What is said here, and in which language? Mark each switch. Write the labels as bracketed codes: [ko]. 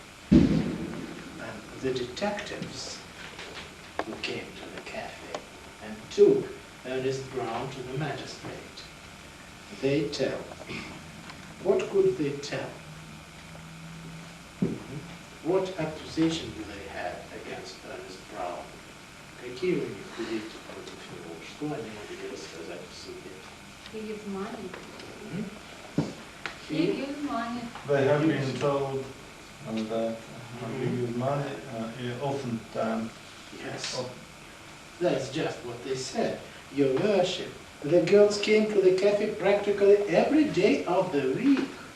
[en] And the detectives who came to the cafe and took Ernest Brown to the magistrate. They tell. What could they tell? What accusation do they have against Ernest Brown? [ru] Какие у них улики против него? Что они могли рассказать в суде? [en] He gives money. М? He gives money. They have been told that he gives money oftentimes. Yes. That's just what they said. Your Worship, the girls came to the cafe practically every day of the week.